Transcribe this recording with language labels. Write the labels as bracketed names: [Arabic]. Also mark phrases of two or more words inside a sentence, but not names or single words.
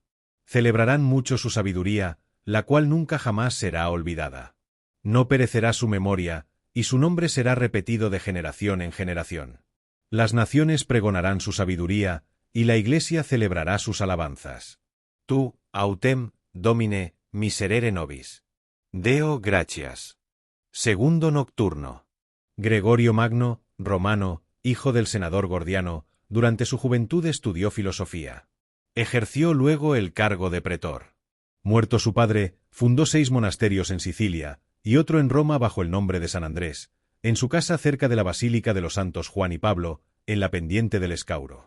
[Spanish] Celebrarán mucho su sabiduría, la cual nunca jamás será olvidada. No perecerá su memoria, y su nombre será repetido de generación en generación. Las naciones pregonarán su sabiduría, y la Iglesia celebrará sus alabanzas. [Latin] Tu, autem, Domine, miserere nobis. Deo gratias. [Spanish] Segundo nocturno. Gregorio Magno, romano, hijo del senador Gordiano, durante su juventud estudió filosofía. Ejerció luego el cargo de pretor. Muerto su padre, fundó 6 monasterios en Sicilia, y otro en Roma bajo el nombre de San Andrés, en su casa cerca de la Basílica de los Santos Juan y Pablo, en la pendiente del Escauro.